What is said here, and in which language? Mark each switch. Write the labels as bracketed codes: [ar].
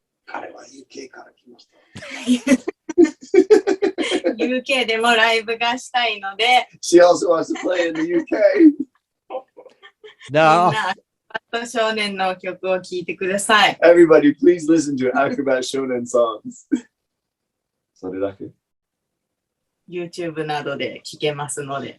[ja] 彼は UK から来ました。 UK でもライブがしたいので。 [en] She also wants to play in the UK. [ja] みんな、アクロバット少年の曲を聴いてください。 [en] Everybody, please listen to Acrobat Shonen songs. [ja] それだけ。 YouTube などで聴けますので。